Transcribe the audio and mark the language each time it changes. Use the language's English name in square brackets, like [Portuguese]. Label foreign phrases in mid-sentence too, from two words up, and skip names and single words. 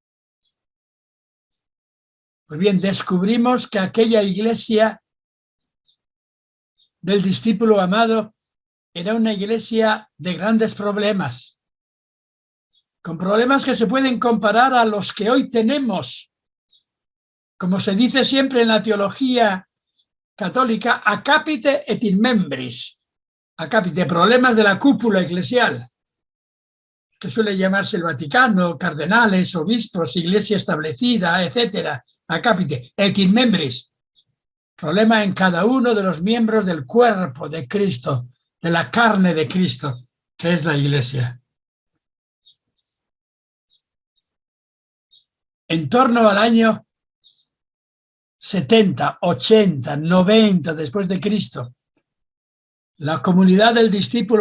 [Spanish] Pues bien, descubrimos que aquella iglesia del discípulo amado era una iglesia de grandes problemas, con problemas que se pueden comparar a los que hoy tenemos. Como se dice siempre en la teología católica, [Latin] a capite et in membris. A capite, [Spanish] problemas de la cúpula eclesial, que suele llamarse el Vaticano, cardenales, obispos, iglesia establecida, etcétera. [Latin] A capite et in membris. [Spanish] Problema en cada uno de los miembros del cuerpo de Cristo, de la carne de Cristo, que es la iglesia. En torno al año 70, 80, 90 después de Cristo, la comunidad del discípulo